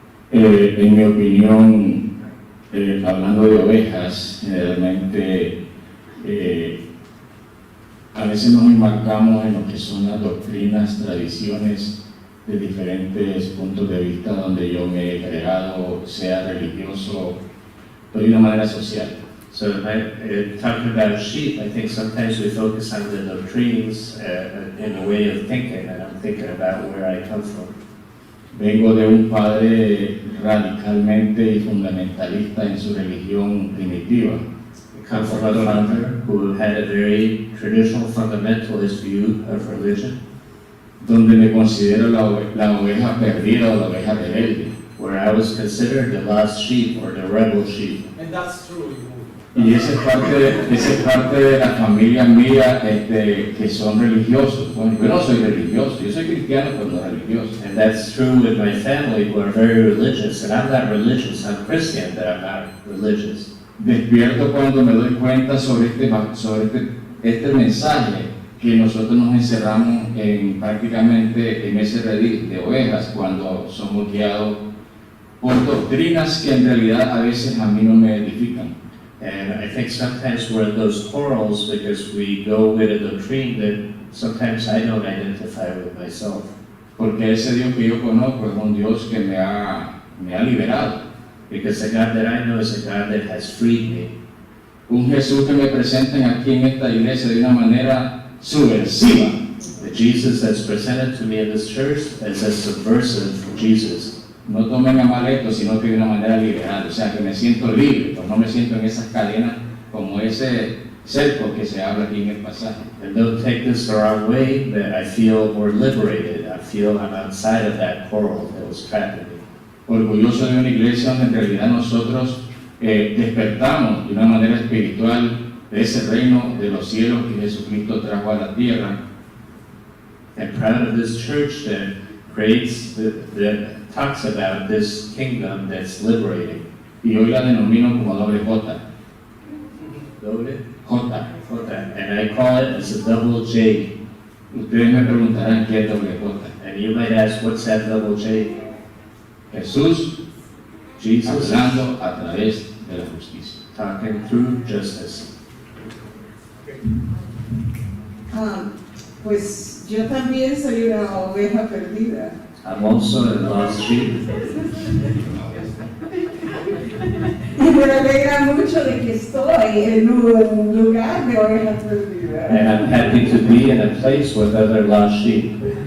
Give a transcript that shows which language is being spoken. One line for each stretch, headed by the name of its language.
Spanish: En mi opinión, hablando de ovejas, generalmente a veces nos enmarcamos en lo que son las doctrinas, tradiciones de diferentes puntos de vista donde yo me he creado, sea religioso, pero de una manera social.
English: So, talking about sheep, I think sometimes we focus on the doctrines in a way of thinking, and I'm thinking about where I come from.
Spanish: Vengo de un padre radicalmente y fundamentalista en su religión primitiva.
English: I come from a father who had a very traditional fundamentalist view of religion,
Spanish: donde me considero la oveja perdida o la oveja rebelde.
English: where I was considered the lost sheep or the rebel sheep. And that's true.
Spanish: Y esa es parte de la familia mía que son religiosos. Bueno, yo no soy religioso, yo soy cristiano pero no religioso.
English: And that's true with my family who are very religious. And I'm not religious, I'm Christian, but I'm not religious.
Spanish: Despierto cuando me doy cuenta sobre este mensaje que nosotros nos encerramos prácticamente en ese redil de ovejas cuando somos guiados por doctrinas que en realidad a veces a mí no me edifican.
English: And I think sometimes we're in those quarrels because we go with a doctrine that sometimes I don't identify with myself.
Spanish: Porque ese Dios que yo conozco es un Dios que me ha liberado.
English: Because the God that I know is a God that has freed me.
Spanish: Un Jesús que me presentan aquí en esta iglesia de una manera subversiva.
English: The Jesus that's presented to me in this church is a subversive Jesus.
Spanish: No tomen a mal esto, sino que de una manera liberal, o sea, que me siento libre, pues no me siento en esas cadenas como ese cerco que se habla aquí en el pasaje.
English: And don't take this the wrong way, but I feel more liberated. I feel I'm outside of that coral that was trapping me.
Spanish: Orgulloso de una iglesia donde en realidad nosotros despertamos de una manera espiritual de ese reino de los cielos que Jesucristo trajo a la tierra.
English: And proud of this church that creates, that talks about this kingdom that's liberating.
Spanish: Y hoy la denomino como doble J. Doble? J. J.
English: And I call it as a double J.
Spanish: Ustedes me preguntarán qué es doble J.
English: And you might ask, what's that double J?
Spanish: Jesús
English: Jesus
Spanish: hablando a través de la justicia.
English: talking through justice.
Spanish: Pues yo también soy una oveja perdida.
English: I'm also a lost sheep.
Spanish: Y me alegra mucho de que estoy en un lugar de ovejas perdidas.
English: And I'm happy to be in a place with other lost sheep.